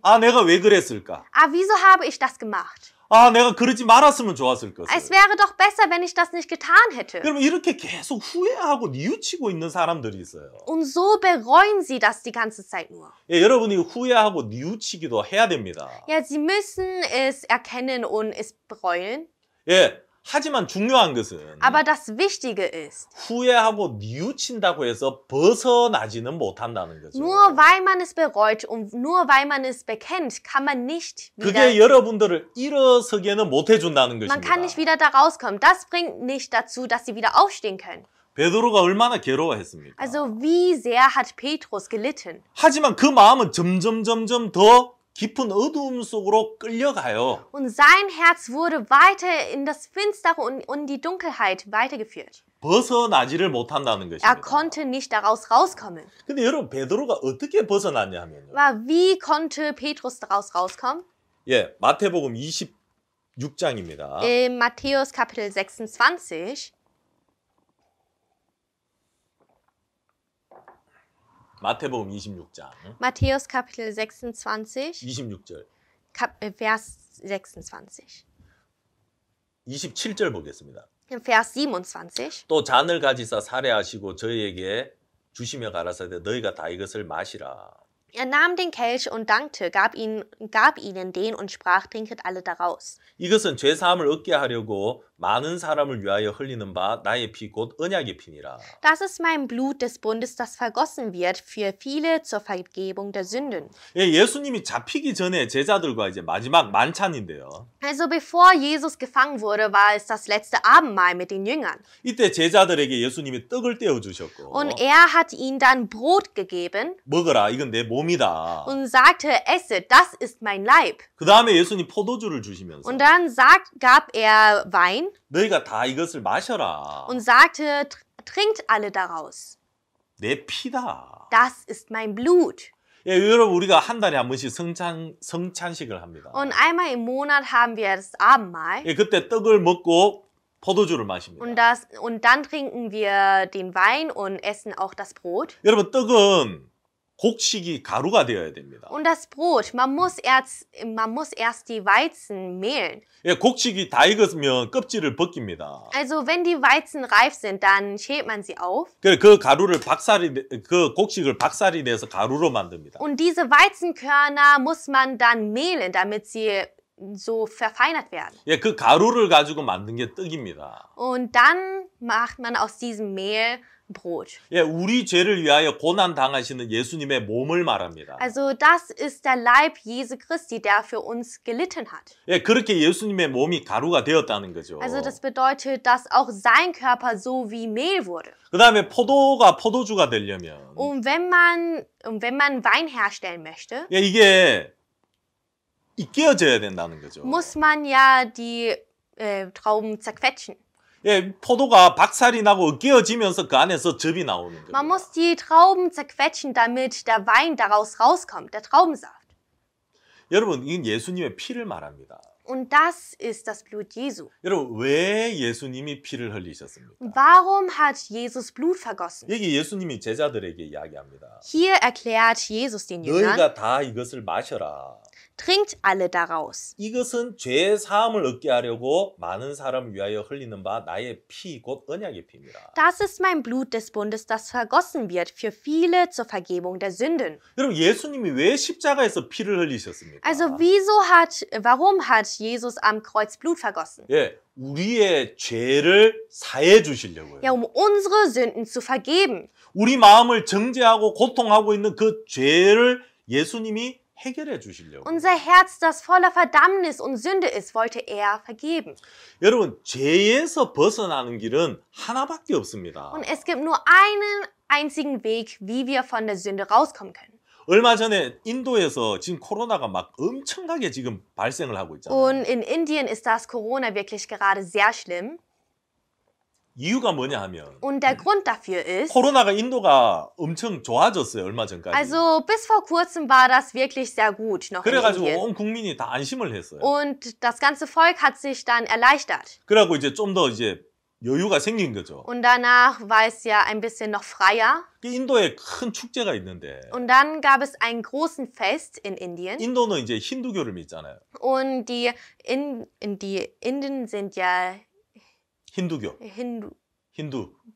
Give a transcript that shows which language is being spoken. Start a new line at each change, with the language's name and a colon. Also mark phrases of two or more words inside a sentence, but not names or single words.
Korean: 아, 내가 왜 그랬을까?
German: Ah, wieso habe ich das gemacht?
Korean: 아, 내가 그러지 말았으면 좋았을
German: Es
Korean: 것을.
German: wäre doch besser, wenn ich das nicht getan hätte.
Korean: 여러분, 이렇게 계속 후회하고 뉘우치고 있는 사람들이 있어요.
German: Und so bereuen sie das die ganze Zeit nur.
Korean: 예, 여러분이 후회하고 뉘우치기도 해야 됩니다.
German: Ja, sie müssen es erkennen und es bereuen.
Korean: 예, 하지만 중요한 것은
German: Aber das Wichtige ist,
Korean: 후회하고 뉘우친다고 해서 벗어나지는 못한다는 거죠.
German: nur weil man es bereut und nur weil man es bekennt, kann man nicht wieder,
Korean: 그게 여러분들을 일어서게는 못 해준다는
German: man kann
Korean: 것입니다.
German: nicht wieder da rauskommen. Das bringt nicht dazu, dass sie wieder aufstehen können.
Korean: 베드로가 얼마나 괴로워했습니까?
German: Also wie sehr hat Petrus gelitten.
Korean: 하지만 그 마음은 점점 더 깊은 어두움 속으로 끌려가요.
German: Und sein Herz wurde weiter in das Finstere und die Dunkelheit weitergeführt.
Korean: 벗어나지를 못한다는
German: Er
Korean: 것입니다.
German: konnte nicht daraus rauskommen.
Korean: 근데 여러분 베드로가 어떻게 벗어났냐 하면요.
German: Aber wie konnte Petrus daraus rauskommen?
Korean: 예, 마태복음 26장입니다.
German: In Matthäus Kapitel 26,
Korean: 마태복음 26장
German: Matthäus Kapitel 26,
Korean: 26절
German: Vers 26.
Korean: 27절 보겠습니다.
German: In Vers 27.
Korean: 또 잔을 가지사 살해하시고 저희에게 주시며 가라사대 너희가 다 이것을 마시라.
German: Er nahm den Kelch und dankte, gab ihnen den und sprach, trinket alle daraus.
Korean: 이것은 죄 사함을 얻게 하려고 많은 사람을 위하여 흘리는 바 나의 피 곧 언약의 피니라.
German: Das ist mein Blut des Bundes, das vergossen wird für viele zur Vergebung der Sünden.
Korean: 예, 예수님이 잡히기 전에 제자들과 이제 마지막 만찬인데요.
German: Also bevor Jesus gefangen wurde, war es das letzte Abendmahl mit den Jüngern.
Korean: 이때 제자들에게 예수님이 떡을 떼어 주셨고
German: Und er hat ihnen dann Brot gegeben
Korean: 먹어라 이건 내 몸이다.
German: und sagte, esse, das ist mein Leib.
Korean: 그 다음에 예수님 포도주를 주시면서
German: Und dann gab er Wein
Korean: 너희가 다 이것을 마셔라.
German: und sagte, trinkt alle daraus.
Korean: 내 피다.
German: Das ist mein Blut.
Korean: 예, 여러분 우리가 한 달에 한 번씩 성찬식을 합니다.
German: Und einmal im Monat haben wir das Abendmahl.
Korean: 예, 그때 떡을 먹고 포도주를 마십니다.
German: Und dann trinken wir den Wein und essen auch das Brot.
Korean: 여러분 떡은 곡식이 가루가 되어야 됩니다.
German: Und das Brot, man muss erst die Weizen mehlen.
Korean: 예, 곡식이 다 익었으면 껍질을 벗깁니다.
German: Also wenn die Weizen reif sind, dann schält man sie auf.
Korean: 그 가루를 그 곡식을 박살이 내서 가루로 만듭니다.
German: Und diese Weizenkörner muss man dann mehlen, damit sie so verfeinert werden.
Korean: 예, 그 가루를 가지고 만든 게 떡입니다.
German: Und dann macht man aus diesem Mehl Brot.
Korean: 예, 우리 죄를 위하여 고난 당하시는 예수님의 몸을 말합니다.
German: Also das ist der Leib Jesu Christi, der für uns gelitten hat.
Korean: 예, 그렇게 예수님의 몸이 가루가 되었다는 거죠.
German: Also das bedeutet, dass auch sein Körper so wie Mehl wurde.
Korean: 그다음에 포도가 포도주가 되려면
German: Und wenn man Wein herstellen möchte,
Korean: 예, 이게 익혀져야 된다는 거죠.
German: muss man ja die Trauben zerquetschen.
Korean: 예, 포도가 박살이 나고 으깨어지면서 그 안에서 즙이 나오는 겁니다.
German: Man muss die Trauben zerquetschen, damit der Wein daraus rauskommt, der Traubensaft.
Korean: 여러분, 이건 예수님의 피를 말합니다.
German: Und das ist das Blut Jesu.
Korean: 여러분, 왜 예수님이 피를 흘리셨습니까?
German: Warum hat Jesus Blut vergossen?
Korean: 여기 예수님이 제자들에게 이야기합니다.
German: Hier erklärt Jesus den Jüngern,
Korean: 너희가 다 이것을 마셔라.
German: trinkt alle daraus.
Korean: 이것은 죄 사함을 얻게 하려고 많은 사람을 위하여 흘리는 바 나의 피 곧 언약의 피입니다.
German: Das ist mein Blut des Bundes, das vergossen wird für viele zur Vergebung der Sünden.
Korean: 여러분, 예수님이 왜 십자가에서 피를 흘리셨습니까?
German: Also warum hat Jesus am Kreuz Blut vergossen?
Korean: 예, 우리의 죄를 사해 주시려고요.
German: Ja, um unsere Sünden zu vergeben.
Korean: 우리 마음을 정죄하고 고통하고 있는 그 죄를 예수님이 해결해 주시려고.
German: Unser Herz, das voller Verdammnis und Sünde ist, wollte er vergeben.
Korean: 여러분, 죄에서 벗어나는 길은 하나밖에 없습니다.
German: Und es gibt nur einen einzigen Weg, wie wir von der Sünde rauskommen können.
Korean: 얼마 전에 인도에서 지금 코로나가 막 엄청나게 지금 발생을 하고 있잖아요.
German: Und in Indien ist das Corona wirklich gerade sehr schlimm.
Korean: 이유가 뭐냐 하면
German: Und der Grund dafür ist,
Korean: 코로나가 인도가 엄청 좋아졌어요. 얼마 전까지.
German: also bis vor kurzem war das wirklich sehr gut noch in
Korean: 그래가지고
German: Indien.
Korean: 온 국민이 다 안심을 했어요.
German: Und das ganze Volk hat sich dann erleichtert.
Korean: 그래갖고 이제 좀 더 이제 여유가 생긴 거죠.
German: Und danach war es ja ein bisschen noch freier.
Korean: 인도에 큰 축제가 있는데
German: Und dann gab es einen großen Fest in Indien.
Korean: 인도는 이제 힌두교를 믿잖아요.
German: Und die Inden sind ja
Korean: 힌두교.
German: Hindus.